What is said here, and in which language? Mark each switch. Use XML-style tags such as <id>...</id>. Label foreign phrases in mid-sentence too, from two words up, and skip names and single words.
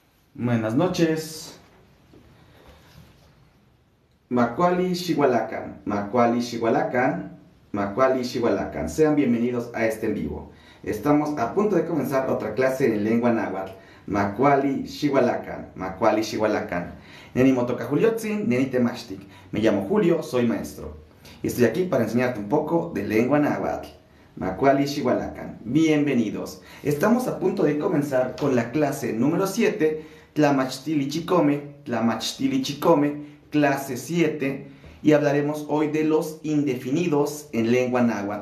<es>Buenas noches.</es> <nah>Macuali Xihualacan, Macuali Xihualacan, Macuali Xihualacan.</nah> <es>Sean bienvenidos a este en vivo. Estamos a punto de comenzar otra clase en lengua náhuatl.</es> <nah>Macuali Xihualacan, Macuali Xihualacan. Neni motoca Juliotzin, Neni temachtic.</nah> <es>Me llamo Julio, soy maestro. Y estoy aquí para enseñarte un poco de lengua náhuatl.</es> <nah>Macuali Xihualacan. Bienvenidos.</nah> <es>Estamos a punto de comenzar con la clase número 7,</es> <nah>Tlamachtili Chicome,</nah> <es>clase 7, y hablaremos hoy de los indefinidos en lengua náhuatl.</es>